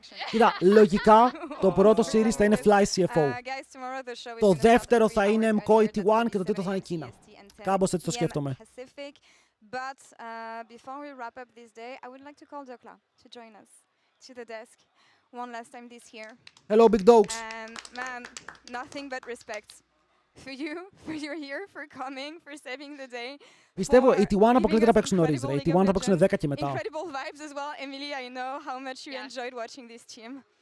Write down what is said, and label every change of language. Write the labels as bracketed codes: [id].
[el] Κοίτα, λογικά το πρώτο series θα είναι Fly CFO. Το δεύτερο θα είναι MKOI T1 και το τρίτο θα είναι Κίνα. Κάπως έτσι το σκέφτομαι. [en] But before we wrap up this day, I would like to call Dokla to join us to the desk one last time this year. Hello, big dogs. And man, nothing but respect for you, for your here, for coming, for saving the day. [el] Πιστεύω οι T1 αποκλείται να παίξουν νωρίς, ρε. Οι T1 θα παίξουν 10 και μετά. [en] Incredible vibes as well, Emilia. I know how much you enjoyed watching this team.